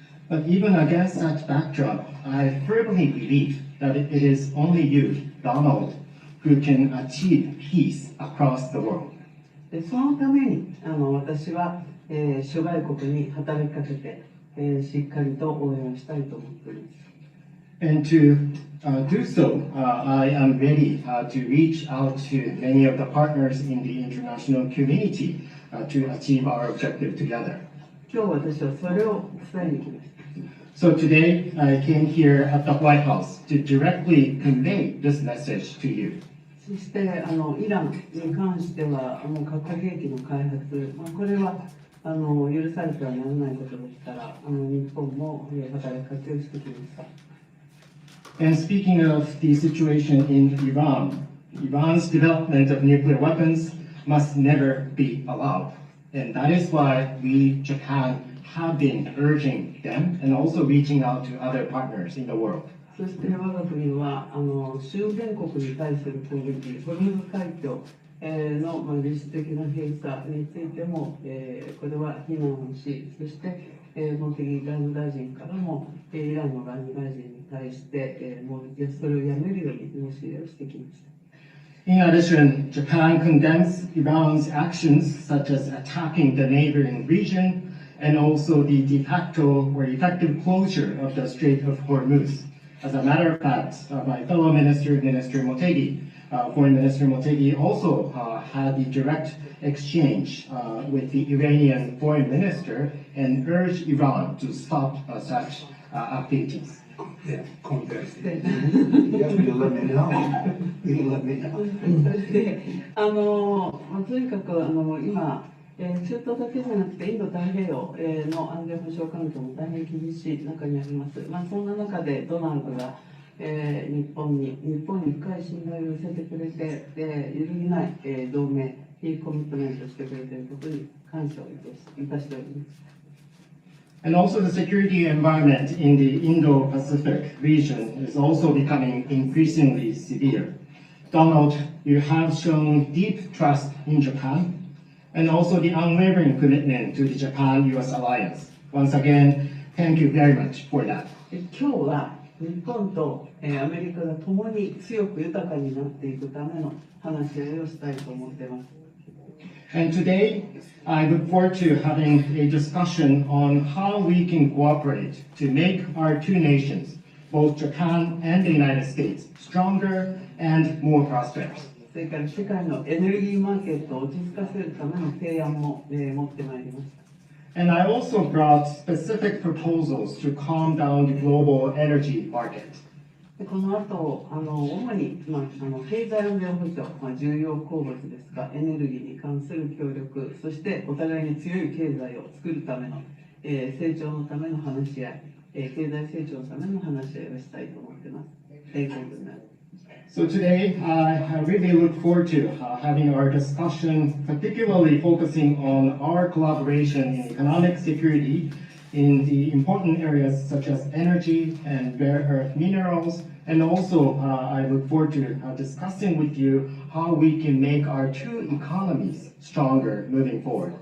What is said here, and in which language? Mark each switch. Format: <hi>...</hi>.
<en>But even against that backdrop, I firmly believe that it is only you, Donald, who can achieve peace across the world.</en> <ja>そのために私は、諸外国に働きかけて、しっかりと応援をしたいと思っています。</ja> <en>And to do so, I am ready to reach out to many of the partners in the international community to achieve our objective together.</en> <ja>今日私はそれを伝えに来ました。</ja> <en>So today, I came here at the White House to directly convey this message to you.</en> <ja>そしてイランに関しては核兵器の開発、これは許されてはならないことですから、日本も働きかけをしてきました。</ja> <en>And speaking of the situation in Iran, Iran's development of nuclear weapons must never be allowed. And that is why we, Japan, have been urging them and also reaching out to other partners in the world.</en> <ja>そして我が国は周辺国に対する攻撃、ホルムズ海峡の実質的な閉鎖についても、これは非難をし、そして茂木外務大臣からもイランの外務大臣に対して、もうそれをやめるように申し入れをしてきました。</ja> <en>In addition, Japan condemns Iran's actions such as attacking the neighboring region and also the de facto or effective closure of the Strait of Hormuz. As a matter of fact, my fellow minister, Minister Motegi, Foreign Minister Motegi, also had a direct exchange with the Iranian foreign minister and urged Iran to stop such activities. Yeah, context. You have to let me know. You can let me know.</en> <ja>そしてとにかく今中東だけじゃなくてインド太平洋の安全保障環境も大変厳しい中にあります。そんな中でドナルドが日本に深い信頼を寄せてくれて揺るぎない同盟にコミットメントしてくれていることに感謝をいたしております。</ja> <en>And also the security environment in the Indo-Pacific region is also becoming increasingly severe. Donald, you have shown deep trust in Japan and also the unwavering commitment to the Japan-US alliance. Once again, thank you very much for that.</en> <ja>今日は日本とアメリカが共に強く豊かになっていくための話し合いをしたいと思っています。</ja> <en>And today, I look forward to having a discussion on how we can cooperate to make our two nations, both Japan and the United States, stronger and more prosperous.</en> <ja>それから世界のエネルギーマーケットを落ち着かせるための提案も持ってまいりました。</ja> <en>And I also brought specific proposals to calm down the global energy market.</en> <ja>でこの後、主に、経済安全保障、重要鉱物ですが、エネルギーに関する協力、そしてお互いに強い経済を作るための、成長のための話し合い、経済成長のための話し合いをしたいと思っています。</ja> <en>So today, I really look forward to having our discussion, particularly focusing on our collaboration in economic security in the important areas such as energy and rare earth minerals. And also, I look forward to discussing with you how we can make our two economies stronger moving forward.</en>